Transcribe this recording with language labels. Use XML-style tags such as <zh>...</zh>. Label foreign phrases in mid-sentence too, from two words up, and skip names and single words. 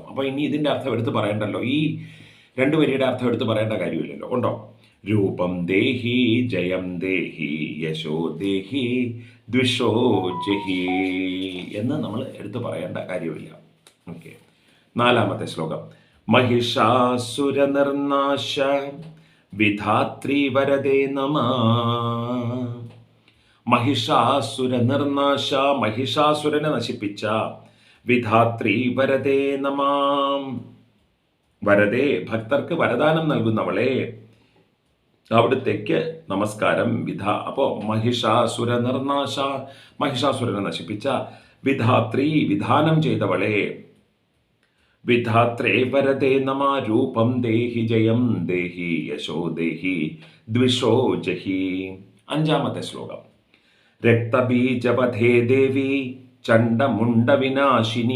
<ml>അപ്പം ഇനി ഇതിൻ്റെ അർത്ഥം എടുത്ത് പറയണ്ടല്ലോ, ഈ 2 വരിയുടെ അർത്ഥം എടുത്ത് പറയേണ്ട കാര്യമില്ലല്ലോ, ഉണ്ടോ?</ml> <sa>രൂപം ദേഹി ജയം ദേഹി യശോ ദേഹി ദ്വിഷോ ജഹി</sa> <ml>എന്ന് നമ്മൾ എടുത്ത് പറയേണ്ട കാര്യമില്ല. ഓക്കെ. 4-ാമത്തെ ശ്ലോകം.</ml> <sa>महिषासुरनिर्नाश विधात्री वरदे नमः.</sa> <ml>महिषासुरनिर्नाശ, महिषाസുരനെ നശിപ്പിച്ച,</ml> <sa>വിധാത്രി വരദേ നമാം,</sa> <ml>വരദേ ഭക്തർക്ക് വരദാനം നൽകുന്നവളെ, അവിടുത്തേക്ക് നമസ്കാരം. അപ്പോൾ महिषासुरനിർനാശ, महिषाസുരനെ നശിപ്പിച്ച, വിധാത്രി വിധാനം ചെയ്തവളെ,</ml> <sa>വിധാത്രേ വരദേ നമ രൂപം ദേഹി ജയം ദേഹി യശോ ദേഹി ദ്വിഷോ ജഹി.</sa> <ml>5-ാമത്തെ ശ്ലോകം.</ml> <sa>രക്തബീജവധേ ദേവി ചണ്ഡമുണ്ട വിനാശിനി.</sa>